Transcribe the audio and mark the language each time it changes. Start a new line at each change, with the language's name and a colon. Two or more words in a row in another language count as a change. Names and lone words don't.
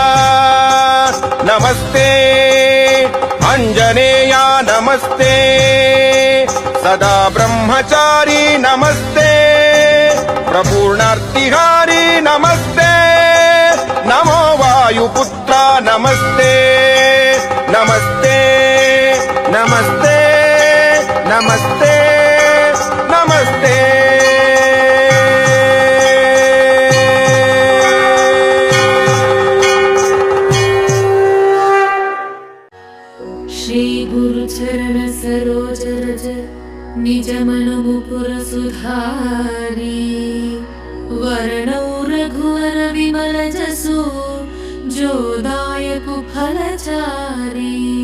Sanskrit: ನಮಸ್ತೆ ಆಂಜನೇಯ ನಮಸ್ತೆ ಸದಾ ಬ್ರಹ್ಮಚಾರಿ ನಮಸ್ತೆ ಪ್ರಪೂರ್ಣಾರ್ತಿಹಾರಿ ನಮಸ್ತೆ ನಮೋ ವಾಯುಪುತ್ರ ನಮಸ್ತೆ ನಮಸ್ತೆ ನಮಸ್ತೆ ನಮಸ್ತೆ ನಮಸ್ತೆ
Awadhi: श्री गुरु चरण सरोज रज निज मन मुकुर सुधारी वर्णौ रघुवर विमलजसो जोदायक फलचारी